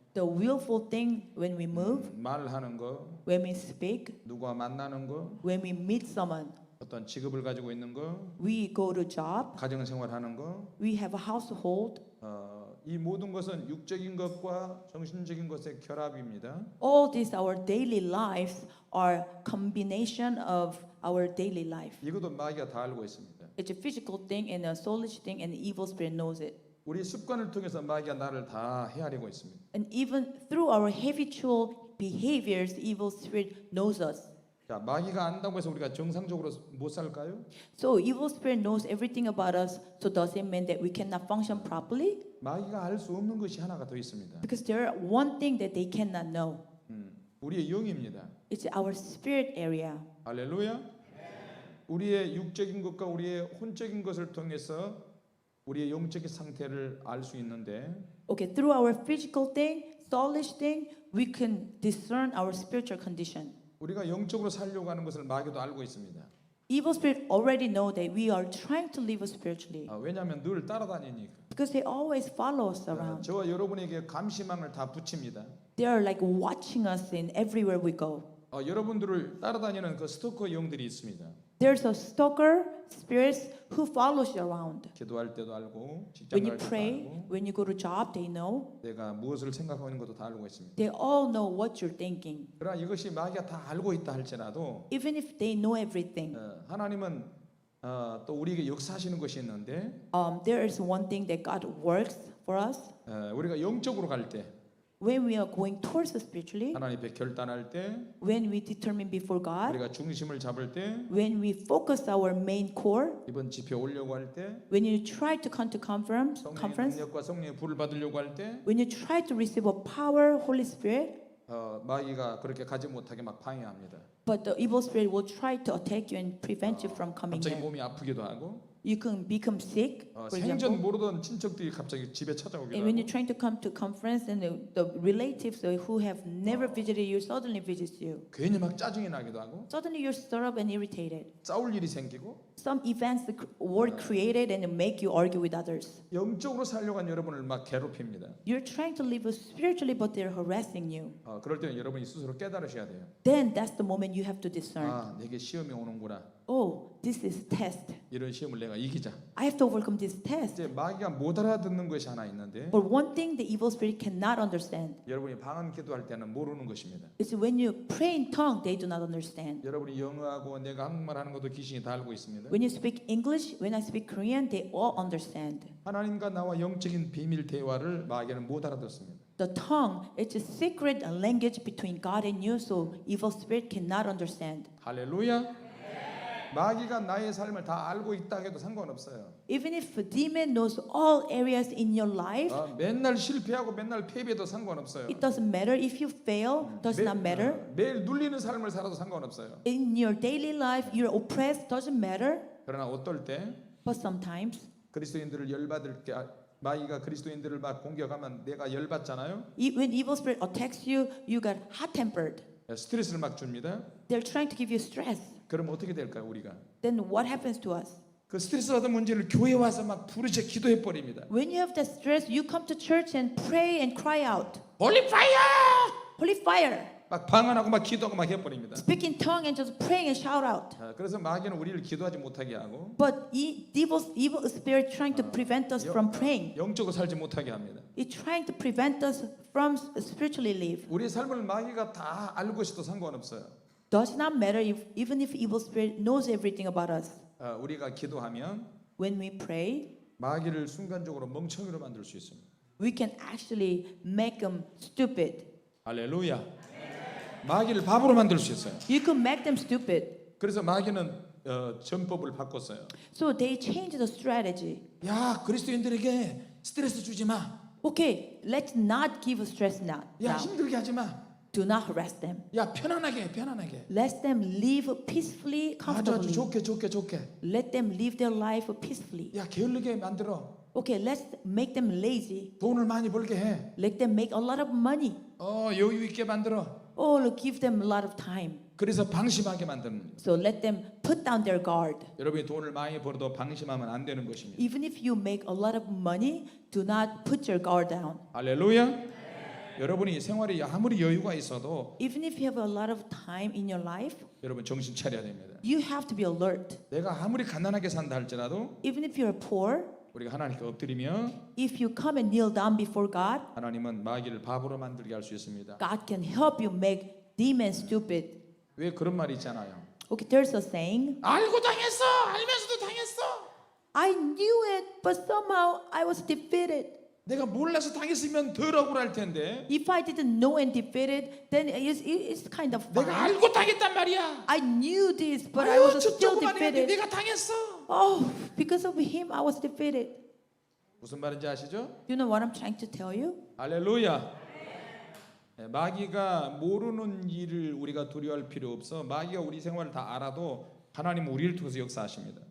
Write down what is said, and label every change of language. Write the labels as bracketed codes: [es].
[en] the willful thing when we move, [ko] 말하는 거 [en] when we speak, [ko] 누구와 만나는 거 [en] when we meet someone, [ko] 어떤 직업을 가지고 있는 거 [en] we go to job, [ko] 가정생활하는 거 [en] we have a household. [ko] 이 모든 것은 육적인 것과 정신적인 것의 결합입니다. [en] All these our daily lives are combination of our daily life. [ko] 이것도 마귀가 다 알고 있습니다. [en] It's a physical thing and a soulish thing, and the evil spirit knows it. [ko] 우리 습관을 통해서 마귀가 나를 다 헤아리고 있습니다. [en] And even through our habitual behaviors, the evil spirit knows us. [ko] 자, 마귀가 안다고 해서 우리가 정상적으로 못 살까요? [en] So evil spirit knows everything about us. So does it mean that we cannot function properly? [ko] 마귀가 알 수 없는 것이 하나가 더 있습니다. [en] Because there are one thing that they cannot know. [ko] 우리의 영입니다. [en] It's our spirit area. [ko] 할렐루야. 우리의 육적인 것과 우리의 혼적인 것을 통해서 우리의 영적인 상태를 알 수 있는데 [en] Okay, through our physical thing, soulish thing, we can discern our spiritual condition. [ko] 우리가 영적으로 살려고 하는 것을 마귀도 알고 있습니다. [en] Evil spirit already know that we are trying to live spiritually [ko] 왜냐하면 늘 따라다니니까. [en] because they always follow us around. [ko] 저와 여러분에게 감시망을 다 붙입니다. [en] They are like watching us in everywhere we go. [ko] 여러분들을 따라다니는 그 스토커 영들이 있습니다. [en] There's a stalker spirits who follows you around. [ko] 기도할 때도 알고 직장 [en] When you [ko] 갈 때도 [en] pray, [ko] 알고 [en] when you go to job, they know. [ko] 내가 무엇을 생각하고 있는 것도 다 알고 있습니다. [en] They all know what you're thinking. [ko] 그러나 이것이 마귀가 다 알고 있다 할지라도 [en] Even if they know everything, [ko] 하나님은 또 우리에게 역사하시는 것이 있는데 [en] there is one thing that God works for us. [ko] 우리가 영적으로 갈 때 [en] When we are going towards spiritually, [ko] 하나님 앞에 결단할 때 [en] when we determine before God, [ko] 우리가 중심을 잡을 때 [en] when we focus our main core, [ko] 이번 집회 오려고 할 때 [en] when you try to come to conference, [ko] 성령의 능력과 성령의 불을 받으려고 할 때 [en] when you try to receive a power, Holy Spirit, [ko] 마귀가 그렇게 가지 못하게 막 방해합니다. [en] but the evil spirit will try to attack you and prevent you from coming [ko] 갑자기 [en] in. [ko] 몸이 아프기도 하고 [en] You can become sick, for [ko] 생전 [en] example. [ko] 모르던 친척들이 갑자기 집에 찾아오기도 [en] And when you're trying to come to conference and the relatives who have never visited you suddenly visits you. [ko] 괜히 막 짜증이 나기도 하고 [en] Suddenly you're stirred up and irritated. [ko] 싸울 일이 생기고 [en] some events the world created and make you argue with others. [ko] 영적으로 살려고 한 여러분을 막 괴롭힙니다. [en] You're trying to live spiritually, but they're harassing you. [ko] 그럴 때는 여러분이 스스로 깨달으셔야 돼요. [en] Then that's the moment you have to discern. [ko] 아, 내게 시험이 오는구나. [en] Oh, this is test. [ko] 이런 시험을 내가 이기자. [en] I have to overcome this test. [ko] 이제 마귀가 못 알아듣는 것이 하나 있는데 [en] But one thing the evil spirit cannot understand [ko] 여러분이 방언 기도할 때는 모르는 것입니다. [en] is when you pray in tongue, they do not understand. [ko] 여러분이 영어하고 내가 한국말 하는 것도 귀신이 다 알고 있습니다. [en] When you speak English, when I speak Korean, they all understand. [ko] 하나님과 나와 영적인 비밀 대화를 마귀는 못 알아듣습니다. [en] The tongue is a secret language between God and you, so evil spirit cannot understand. [ko] 할렐루야. 마귀가 나의 삶을 다 알고 있다 해도 상관없어요. [en] Even if a demon knows all areas in your life, 맨날 실패하고 맨날 패배도 상관없어요. it doesn't matter. If you fail, does not matter. [ko] 매일 눌리는 삶을 살아도 상관없어요. [en] In your daily life, you're oppressed, doesn't matter. [ko] 그러나 어떨 때 [en] But sometimes, [ko] 그리스도인들을 열받을 게 마귀가 그리스도인들을 막 공격하면 내가 열받잖아요. [en] when evil spirit attacks you, you got hot-tempered. [ko] 스트레스를 막 줍니다. [en] They're trying to give you stress. [ko] 그럼 어떻게 될까요, 우리가? [en] Then what happens to us? [ko] 그 스트레스 받은 문제를 교회에 와서 막 부르짖어 기도해 버립니다. [en] When you have that stress, you come to church and pray and cry out, 홀리 파이어! Holy fire! [ko] 막 방언하고 막 기도하고 막 해버립니다. [en] Speak in tongue and just praying and shout out. [ko] 그래서 마귀는 우리를 기도하지 못하게 하고 [en] But evil spirit trying to prevent us from praying. [ko] 영적으로 살지 못하게 합니다. [en] It's trying to prevent us from spiritually live. [ko] 우리 삶을 마귀가 다 알고 있어도 상관없어요. [en] Does not matter if even if evil spirit knows everything about us. [ko] 우리가 기도하면 [en] When we pray, [ko] 마귀를 순간적으로 멍청이로 만들 수 있습니다. [en] we can actually make them stupid. [ko] 할렐루야. 마귀를 바보로 만들 수 있어요. [en] You can make them stupid. [ko] 그래서 마귀는 전법을 바꿨어요. [en] So they changed the strategy. [ko] 야, 그리스도인들에게 스트레스 주지 마. [en] Okay, let's not give stress now. [ko] 야, 힘들게 하지 마. [en] Do not harass them. [ko] 야, 편안하게, 편안하게. [en] Let them live peacefully, [ko] 아주 [en] comfortably. [ko] 좋게. [en] Let them live their life peacefully. [ko] 야, 게을르게 만들어. [en] Okay, let's make them lazy. [ko] 돈을 많이 벌게 해. [en] Let them make a lot of money. [ko] 여유 있게 만들어. [en] Oh, give them a lot of time. [ko] 그래서 방심하게 만드는 거예요. [en] So let them put down their guard. [ko] 여러분이 돈을 많이 벌어도 방심하면 안 되는 것입니다. [en] Even if you make a lot of money, do not put your guard down. [ko] 할렐루야. 여러분이 생활이 아무리 여유가 있어도 [en] Even if you have a lot of time in your life, [ko] 여러분 정신 차려야 됩니다. [en] you have to be alert. [ko] 내가 아무리 가난하게 산다 할지라도 [en] Even if you're poor, [ko] 우리가 하나님께 엎드리며 [en] if you come and kneel down before God, [ko] 하나님은 마귀를 바보로 만들게 할 수 있습니다. [en] God can help you make demons stupid. [ko] 왜 그런 말이 있잖아요. [en] Okay, there's a saying, [ko] 알고 당했어. 알면서도 당했어. [en] I knew it, but somehow I was defeated. [ko] 내가 몰라서 당했으면 덜 억울할 텐데 [en] If I didn't know and defeated, then it's kind of [ko] 내가 [en] fine. [ko] 알고 당했단 말이야. [en] I knew this, but I [ko] 아유, [en] was [ko] 저 [en] still [ko] 조그만이한테 [en] defeated. [ko] 내가 당했어. [en] Oh, because of him, I was defeated. [ko] 무슨 말인지 아시죠? [en] You know what I'm trying to tell you? [ko] 할렐루야. 마귀가 모르는 일을 우리가 두려워할 필요 없어. 마귀가 우리 생활을 다 알아도 하나님은 우리를 통해서 역사하십니다.